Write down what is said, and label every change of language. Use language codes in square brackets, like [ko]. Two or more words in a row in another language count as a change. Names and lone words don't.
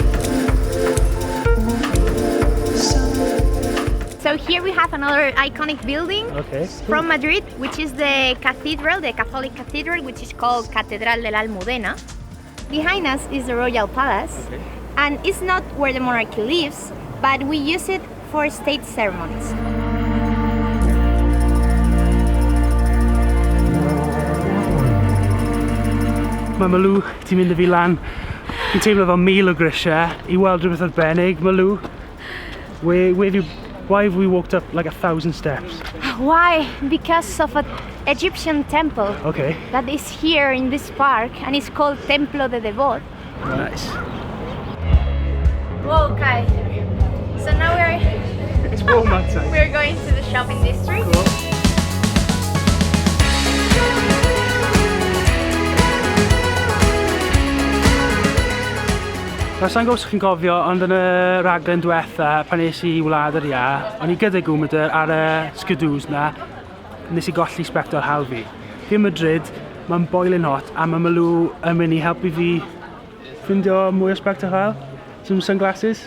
[en] So here we have another iconic building from Madrid, which is the cathedral, the Catholic cathedral, which is called Catedral de la Almudena. Behind us is the royal palace, and it's not where the monarchy lives, but we use it for state ceremonies. [cy] Mae Malu ti'n mynd â fi lan. Fi'n teimlo fel 1000 o grisiau i weld rhywbeth arbennig. Malu, [en] why have we walked up like 1,000 steps? Why? Because of an Egyptian temple that is here in this park, and it's called Templo de Debod. Nice. Whoa, okay. So now It's warm outside. we're going to the shopping district. Cool. [cy] Sa'n gwybod os chi'n cofio, ond yn y raglen diwetha pan nes i wlad yr ia, o'n i gyda gwmwydr ar y skidws na, nes i golli sbectol hal fi. Fi yn Madrid, mae'n [en] boiling hot, [cy] a mae Malu yn mynd i helpu fi ffindio mwy o sbectol hal. [en] Some sunglasses?